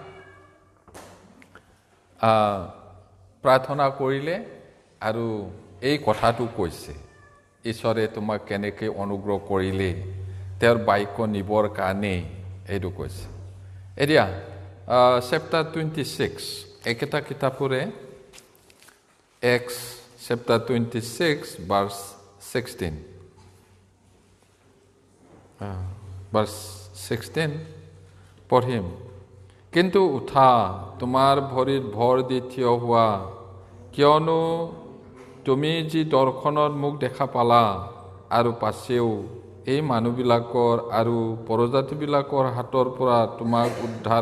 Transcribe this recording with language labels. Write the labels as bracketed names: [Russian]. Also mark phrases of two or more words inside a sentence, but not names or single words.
[Assamese] প্ৰাৰ্থনা কৰিলে আৰু এই কথাটো কৈছে ঈশ্বৰে তোমাক কেনেকৈ অনুগ্ৰহ কৰিলে তেওঁৰ বাক্য নিবৰ কাৰণে এইটো কৈছে এতিয়া chapter 26 একেটা কিতাপৰে [English] Acts chapter 26 verse 16 [Assamese] verse 16 পঢ়িম কিন্তু উঠা তোমাৰ ভৰিত ভৰ দি থিয় হোৱা কিয়নো তুমি যি দৰ্শনত মোক দেখা পালা আৰু পাছেও এই মানুহবিলাকৰ আৰু পৰজাতিবিলাকৰ হাতৰ পৰা তোমাক উদ্ধাৰ